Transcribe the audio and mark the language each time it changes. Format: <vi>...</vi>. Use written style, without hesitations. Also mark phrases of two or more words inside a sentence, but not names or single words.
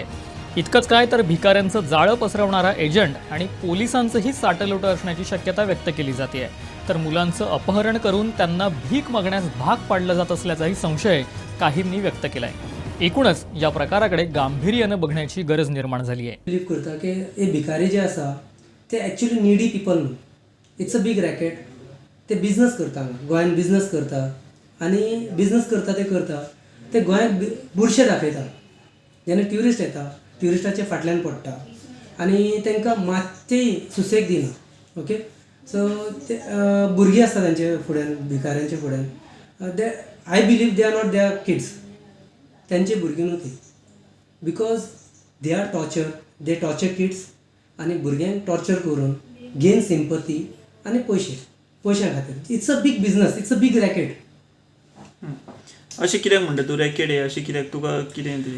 <mr>इतकंच काय तर भिकाऱ्यांचं जाळं पसरवणारा एजंट आणि पोलिसांचंही साटलोटं असण्याची शक्यता व्यक्त केली जाते. तर मुलांचं अपहरण करून त्यांना भीक मागण्यास भाग पाडलं जात असल्याचाही संशय काहींनी व्यक्त केलाय. एकूणच या प्रकाराकडे गांभीर्यानं बघण्याची गरज निर्माण झाली आहे.</mr> <kok>बिलीव करता की हे भिकारी जे आसा ते</kok> <en>actually needy people</en> <kok>न्हू.</kok> <en>It's a big racket.</en> <kok>ते बिझनस करता, गोंयान बिझनस करता आनी बिझनस करता ते गोंयाक बुरशे दाखयता. जेन्ना ट्युरिस्ट येता ट्युरिस्टाच्या फाटल्यान पडटा आनी तांकां मात्शेय सुसेग दिना.</kok> <en>Okay, so</en> <kok>ते भुरगीं आसता तांचे फुड्यान, भिकाऱ्यांच्या फुड्यान.</kok> <en>They I believe they are not their kids.</en> <kok>त्यांचे भुरगीं न्हू ती.</kok> <en>because they are they torture kids</en> <kok>आनी भुरग्यांक टॉर्चर करून</kok> <en>gain sympathy</en> <kok>आनी पयशां खातीर.</kok> <en>It's a big business, it's a big racket.</en> <kok>अशें कित्याक म्हणटा तूं रॅकेट आहे अशें कित्याक तुका कितें तुजें?</kok>